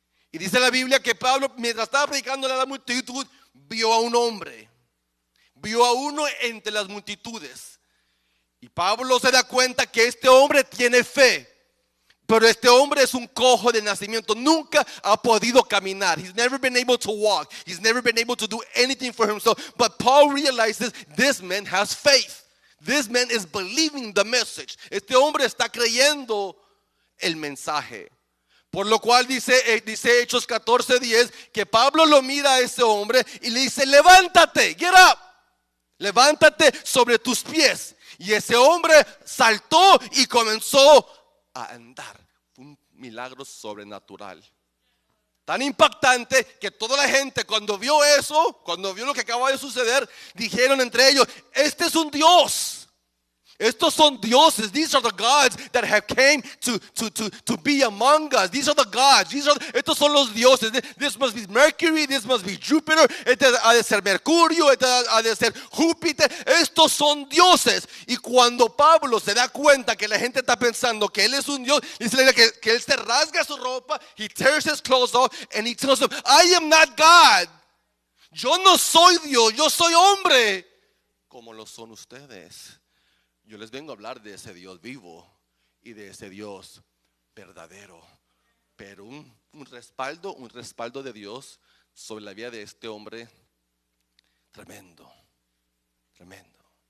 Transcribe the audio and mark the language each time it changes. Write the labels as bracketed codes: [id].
[es] Y dice la Biblia que Pablo, mientras estaba predicando a la multitud, vio a un hombre, vio a uno entre las multitudes. Y Pablo se da cuenta que este hombre tiene fe, pero este hombre es un cojo de nacimiento. Nunca ha podido caminar. [en] He's never been able to walk. He's never been able to do anything for himself. But Paul realizes this man has faith. This man is believing the message. [es] Este hombre está creyendo el mensaje. Por lo cual dice Hechos 14:10 que Pablo lo mira a ese hombre y le dice: levántate, [en] get up, [es] levántate sobre tus pies. Y ese hombre saltó y comenzó a andar. Fue un milagro sobrenatural, tan impactante que toda la gente, cuando vio eso, cuando vio lo que acaba de suceder, dijeron entre ellos: este es un Dios. Estos son dioses. [en] These are the gods that have came to be among us. These are the gods. [es] Estos son los dioses. [en] This must be Mercury. This must be Jupiter. [es] Este ha de ser Mercurio. Este ha de ser Júpiter. Estos son dioses. Y cuando Pablo se da cuenta que la gente está pensando que él es un dios, dice que él se rasga su ropa. [en] He tears his clothes off and he tells them: I am not God. [es] Yo no soy Dios. Yo soy hombre como lo son ustedes. Yo les vengo a hablar de ese Dios vivo y de ese Dios verdadero. Pero un respaldo de Dios sobre la vida de este hombre tremendo, tremendo.